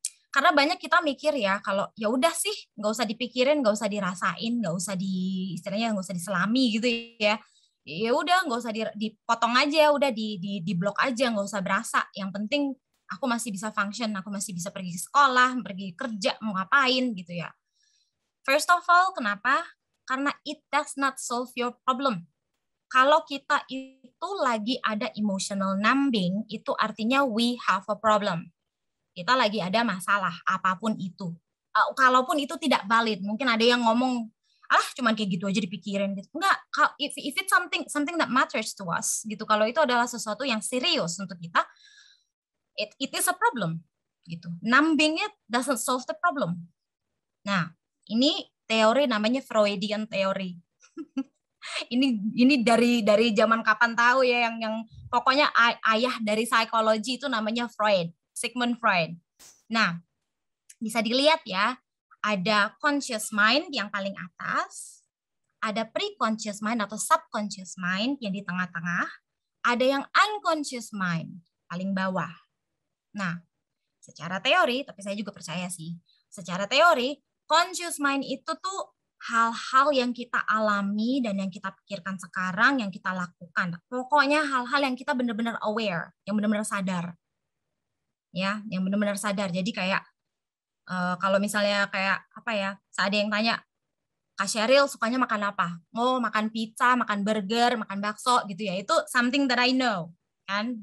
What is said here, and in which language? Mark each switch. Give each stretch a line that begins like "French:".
Indonesian: Karena banyak kita mikir ya, kalau ya udah sih nggak usah dipikirin, nggak usah dirasain, nggak usah istilahnya nggak usah diselami gitu ya. Ya udah nggak usah dipotong aja, udah di blok aja, nggak usah berasa. Yang penting aku masih bisa function, aku masih bisa pergi ke sekolah, pergi kerja, mau ngapain gitu ya.
English: First of all,
Indonesian: kenapa? Karena
English: it does not solve your problem.
Indonesian: Kalau kita itu lagi ada emotional numbing, itu artinya
English: we have a problem.
Indonesian: Kita lagi ada masalah, apapun itu. Kalaupun itu tidak valid, mungkin ada yang ngomong, cuman kayak gitu aja dipikirin gitu. Enggak,
English: if it's something that matters to us
Indonesian: gitu, kalau itu adalah sesuatu yang serius untuk kita,
English: it is a problem
Indonesian: gitu.
English: Numbing it doesn't solve the problem.
Indonesian: Nah, ini teori namanya Freudian theory. ini dari zaman kapan tahu ya, yang pokoknya ayah dari psikologi itu namanya Freud, Sigmund Freud. Nah, bisa dilihat ya, ada conscious mind yang paling atas, ada pre-conscious mind atau subconscious mind yang di tengah-tengah, ada yang unconscious mind paling bawah. Nah, secara teori, tapi saya juga percaya sih, secara teori, conscious mind itu tuh hal-hal yang kita alami dan yang kita pikirkan sekarang, yang kita lakukan. Pokoknya hal-hal yang kita benar-benar aware, yang benar-benar sadar. Ya, yang benar-benar sadar. Jadi kayak kalau misalnya kayak apa ya, ada yang tanya, Kak Sheryl sukanya makan apa? Oh, makan pizza, makan burger, makan bakso gitu ya.
English: Itu something that I know, kan?